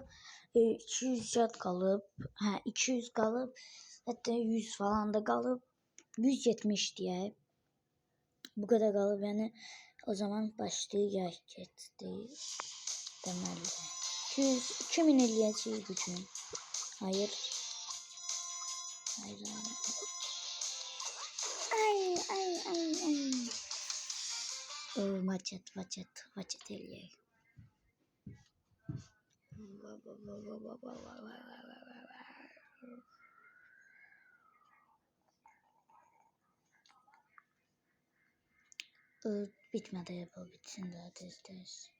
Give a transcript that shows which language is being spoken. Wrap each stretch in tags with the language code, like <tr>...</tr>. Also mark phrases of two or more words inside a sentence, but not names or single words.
<az>200 yad qalıb. 200 qalıb. Hətta 100 falan da qalıb. 170 deyək. Bu qədər qalıb. Yəni o zaman başlayacaq getdi. Deməli 2000 eləyəcəyik bu gün.</az> <tr>Hayır. Hayır. Ay.</tr> <az>Maçet eləyək.</az> <tr>Bitmedi, bu bitsin de tez.</tr>